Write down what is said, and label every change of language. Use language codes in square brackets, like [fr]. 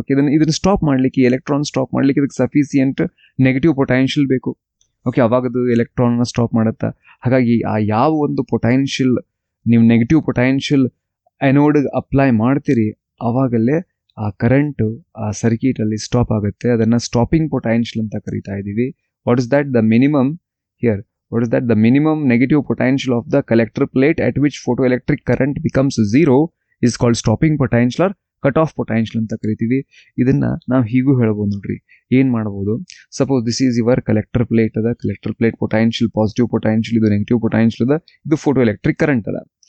[kn] Okay, ಇದನ್ನು stop ಮಾಡಲಿಕ್ಕೆ, electron stop ಮಾಡಲಿಕ್ಕೆ ಇದಕ್ಕೆ ಸಫಿಸಿಯೆಂಟ್ ನೆಗೆಟಿವ್ ಪೊಟೆನ್ಷಿಯಲ್ ಬೇಕು. ಓಕೆ, ಅವಾಗದು ಎಲೆಕ್ಟ್ರಾನ್ನ ಸ್ಟಾಪ್ ಮಾಡುತ್ತೆ. ಹಾಗಾಗಿ ಆ ಯಾವ ಒಂದು ಪೊಟೆನ್ಷಿಯಲ್ ನೀವು ನೆಗೆಟಿವ್ ಪೊಟೆನ್ಷಿಯಲ್ ಆ್ಯನೋಡ್ಗೆ ಅಪ್ಲೈ ಮಾಡ್ತೀರಿ, ಆವಾಗಲೇ ಆ ಕರೆಂಟು ಆ ಸರ್ಕ್ಯೂಟಲ್ಲಿ ಸ್ಟಾಪ್ ಆಗುತ್ತೆ. ಅದನ್ನು ಸ್ಟಾಪಿಂಗ್ ಪೊಟೆನ್ಷಿಯಲ್ ಅಂತ ಕರಿತಾ ಇದ್ದೀವಿ. [en] what is that the minimum here, what is that, the minimum negative potential of the collector plate at which photoelectric current becomes zero is called stopping potential or cut off potential [kn] ಅಂತ ಕರಿತೀವಿ. ಇದನ್ನು ನಾವು ಹೀಗೂ ಹೇಳ್ಬೋದು ನೋಡ್ರಿ. ಏನು ಮಾಡ್ಬೋದು, [en] suppose this is your collector plate [kn] ಅದ, collector plate potential positive potential, ಇದು ನೆಗೆಟಿವ್ ಪೊಟೆನ್ಷಿಯಲ್ ಅದ, ಇದು ಫೋಟೋ ಎಲೆಕ್ಟ್ರಿಕ್ ಕರೆಂಟ್ ಅದ.